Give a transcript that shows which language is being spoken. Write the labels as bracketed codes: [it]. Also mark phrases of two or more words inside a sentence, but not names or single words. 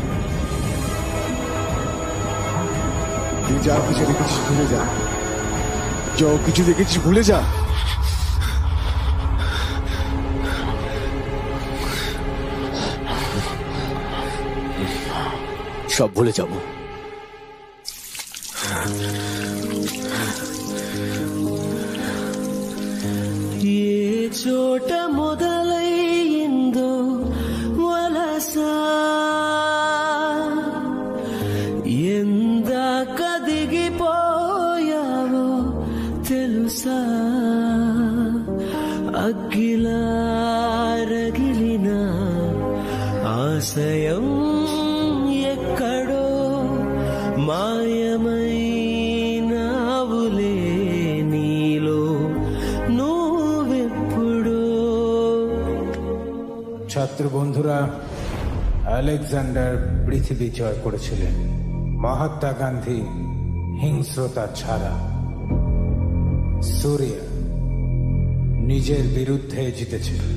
[bn] তুই যা কিছু দেখেছিস ভুলে যা, যা কিছু দেখেছিস ভুলে যা। সব ভুলে যাব। [te] చోట మొదలైందో వలస ఎందాక దిగిపోయావో తెలుసా అగ్గిలా రగిలిన ఆశయం ఎక్కడో మాయమైనావులే నీలో [bn] ছাত্র বন্ধুরা, আলেকজান্ডার পৃথিবী জয় করেছিলেন, মহাত্মা গান্ধী হিংস্রতা ছাড়া, সূর্য নিজের বিরুদ্ধে জিতেছে।